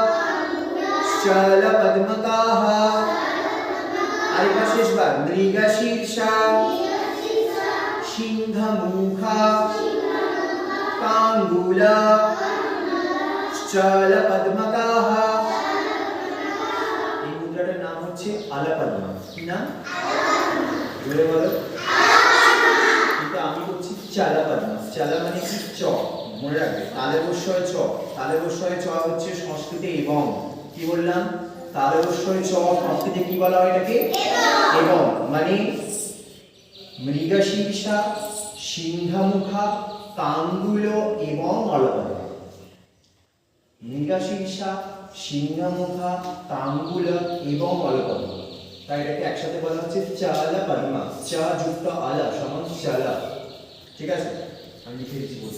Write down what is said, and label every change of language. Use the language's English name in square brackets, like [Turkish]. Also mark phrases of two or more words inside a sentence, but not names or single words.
[Sanskrit] शालपद्मकाः आरेखा शेष बार मृगशीर्षा सिंहमुखा कांगुला शालपद्मकाः [Bangla] এই মুদ্রাটার নাম হচ্ছে আলাপদ্মা কি নাম জোরে বলো কিন্তু আমি বলছি চালাপদ্মা চালা মানে কি চ মনে রাখবে তালবস্যয় চ তালবস্যয় চ হচ্ছে সংস্কৃতে এবং কি বললাম তালবস্যয় চ সংস্কৃতে কি বলা হয় এটাকে এবং মানে মৃগশীর্ষা সিংহমুখা কাঙ্গুল এবং অলপদ্মা মৃগশীর্ষা সিংহমুখা কাঙ্গুল এবং অলপদ্মা তাই এটাকে একসাথে বলা হচ্ছে চালাপদ্মা চা যুক্ত আলা সমান চালা ঠিক আছে আমি লিখে দিচ্ছি